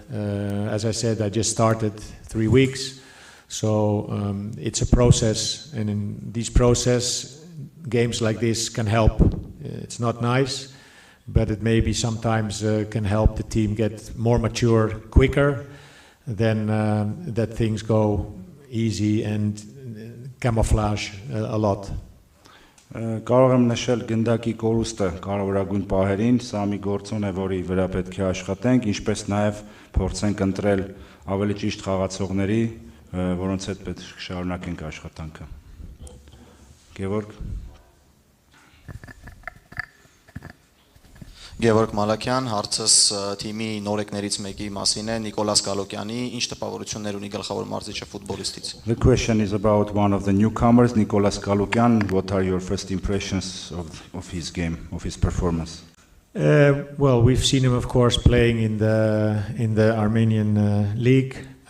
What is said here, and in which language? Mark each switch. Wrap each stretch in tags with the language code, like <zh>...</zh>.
<en>As I said, I just started 3 weeks, so it's a process, and in this process, games like this can help. It's not nice, but it maybe sometimes can help the team get more mature quicker than that things go easy and camouflage a lot.</en> <hy>Կարող եմ նշել գնդակի կորուստը կարևորագույն պահերին, սա մի գործոն է, որի վրա պետք է աշխատենք, ինչպես նաև փորձենք ընտրել ավելի ճիշտ խաղացողների, որոնց հետ պետք է շարունակենք աշխատանքը։ Գևորգ Գևորգ Մալաքյան, հարցս թիմի նորեկներից մեկի մասին է, Նիկոլաս Գալոկյանի, ինչ տպավորություններ ունի գլխավոր մարզիչը ֆուտբոլիստից։</hy> <en>The question is about one of the newcomers, Nicolas Galukyan. What are your first impressions of his game, of his performance? Well, we've seen him, of course, playing in the Armenian league.</en>